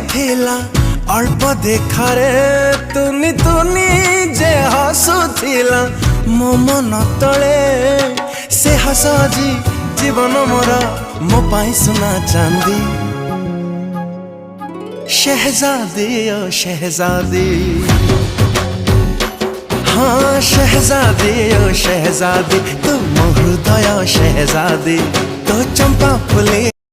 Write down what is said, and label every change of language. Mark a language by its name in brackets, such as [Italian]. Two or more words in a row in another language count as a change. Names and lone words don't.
[Odia] ଥିଲା ଅଳ୍ପ ଦେଖାରେ ତୁନି ତୁନି ଯେ ହସୁଥିଲା ମୋ ମନ ତଳେ ସେ ହସ ଆଜି ଜୀବନ ମୋର ମୋ ପାଇଁ ସୁନା ଚାନ୍ଦି [Sambalpuri] ଶହଜାଦୀ ଓ ଶହଜାଦୀ ହଁ ଶହଜାଦୀ ଓ ଶହଜାଦୀ ତୁ ମୋର ହୃଦୟ ଶହଜାଦୀ ତୋ ଚମ୍ପା ଫୁଲେ